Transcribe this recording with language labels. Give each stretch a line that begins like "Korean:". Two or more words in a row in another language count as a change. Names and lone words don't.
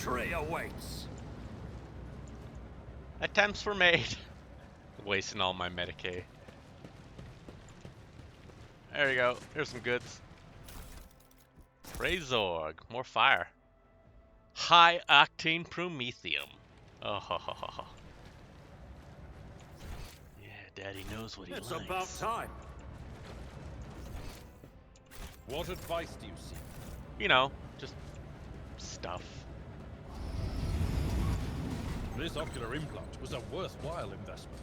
English: Victory awaits. attempts were made. Wasting all my Medicaid. There you go. Here's some goods. Razorg. More fire. High octane promethium. Oh, ho, ho, ho, ho. Yeah, Daddy knows what he It's likes. about time. What advice do you seek? You know, just stuff. This ocular implant was a worthwhile investment.